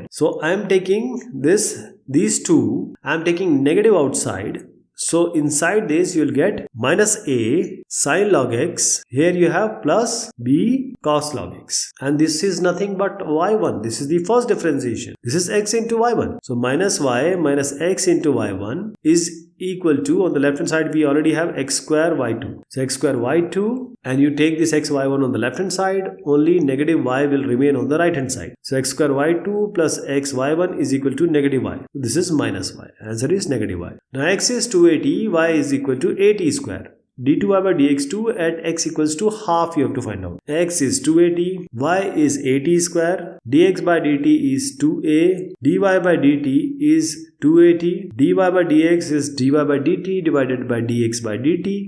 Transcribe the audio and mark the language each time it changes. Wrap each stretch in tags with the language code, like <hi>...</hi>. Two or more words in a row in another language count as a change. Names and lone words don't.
<en>So I am taking these two, I am taking negative outside. So inside this you will get minus a sin log x. Here you have plus b cos log x. And this is nothing but y1. This is the first differentiation. This is x into y1. So minus y minus x into y1 is equal to, on the left hand side we already have x square y2. So x square y2, and you take this x y1 on the left hand side, only negative y will remain on the right hand side. So x square y2 plus x y1 is equal to negative y. This is minus y. Answer is negative y. Now x is 280, y is equal to 80 square. d2y by dx2 at x equals to half you have to find out. X is 280, y is 80 square, dx by dt is 2a, dy by dt is 280, dy by dx is dy by dt divided by dx by dt.</en>